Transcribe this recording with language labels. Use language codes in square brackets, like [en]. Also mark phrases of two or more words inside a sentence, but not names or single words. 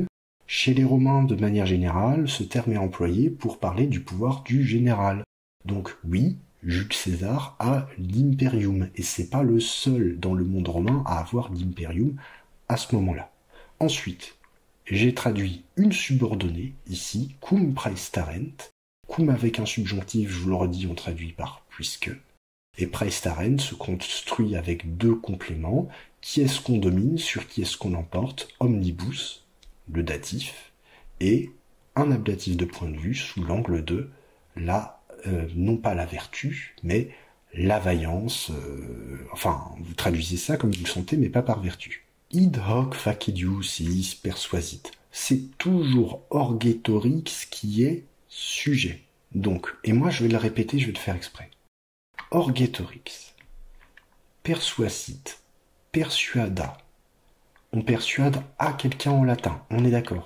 [fr] Chez les Romains, de manière générale, ce terme est employé pour parler du pouvoir du général. Donc oui, Jules César a l'imperium, et c'est pas le seul dans le monde romain à avoir l'imperium à ce moment-là. Ensuite, j'ai traduit une subordonnée, ici, [la] cum praestarent. [fr] Cum avec un subjonctif, je vous le redis, on traduit par puisque. Et praestarent se construit avec deux compléments. Qui est-ce qu'on domine, sur qui est-ce qu'on emporte? Omnibus, le datif, et un ablatif de point de vue sous l'angle de la, non pas la vertu, mais la vaillance. Enfin, vous traduisez ça comme vous le sentez, mais pas par vertu. [la] Id hoc facidius iis persuasit. [fr] C'est toujours Orgetorix qui est sujet. Donc, et moi je vais le répéter, je vais le faire exprès. Orgetorix, persuasit, persuada. On persuade à quelqu'un en latin, on est d'accord.